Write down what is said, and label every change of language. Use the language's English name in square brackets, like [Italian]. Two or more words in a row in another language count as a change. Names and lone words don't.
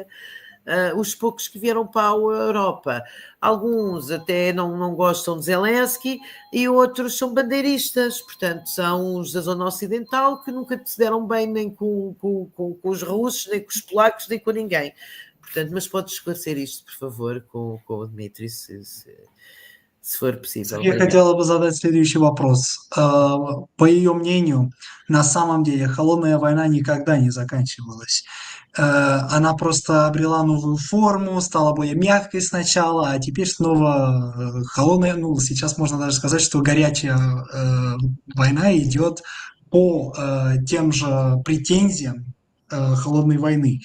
[Portuguese] Os poucos que vieram para a Europa, alguns até não gostam de Zelensky e outros são bandeiristas, portanto são os da zona ocidental que nunca se deram bem nem com os russos, nem com os polacos, nem com ninguém. Portanto, mas pode esclarecer isto, por favor, com o Dmitry, se for possível. [Russian] Я хотела бы задать следующий вопрос. По ее мнению, на самом деле холодная война никогда не заканчивалась. Она просто обрела новую форму, стала более мягкой сначала, а теперь снова холодная, ну, сейчас можно даже сказать, что горячая война идет по тем же претензиям холодной войны.